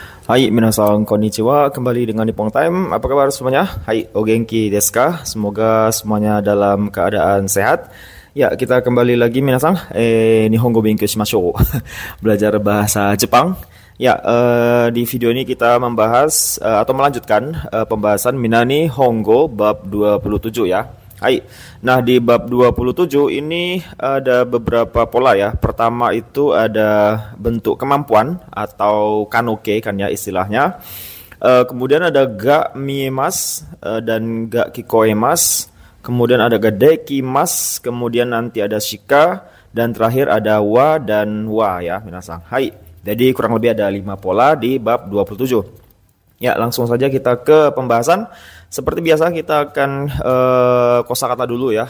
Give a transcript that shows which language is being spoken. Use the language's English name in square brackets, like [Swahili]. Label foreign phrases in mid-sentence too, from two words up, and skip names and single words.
[Japanese] はい、皆さんこんにちは, [Indonesian] kembali dengan Nippon Time. Apa kabar semuanya? Hai, [Japanese] お元気ですか? [Indonesian] Semoga semuanya dalam keadaan sehat. Ya, kita kembali lagi minasan. [Japanese] 日本語勉強しましょう. [Indonesian] Belajar bahasa Jepang. Ya, di video ini kita membahas atau melanjutkan pembahasan Minani Hongo bab 27 ya. Hai. Nah, di bab 27 ini ada beberapa pola ya. Pertama itu ada bentuk kemampuan atau kanoke kan ya istilahnya. Kemudian ada [Japanese] が見えます [Indonesian] dan [Japanese] が聞こえます. [Indonesian] Kemudian ada [Japanese] ができます, [Indonesian] kemudian nanti ada shika, dan terakhir ada wa dan wa ya, minasan. Hai. Jadi kurang lebih ada 5 pola di bab 27. Ya, langsung saja kita ke pembahasan. Seperti biasa kita akan kosakata dulu ya.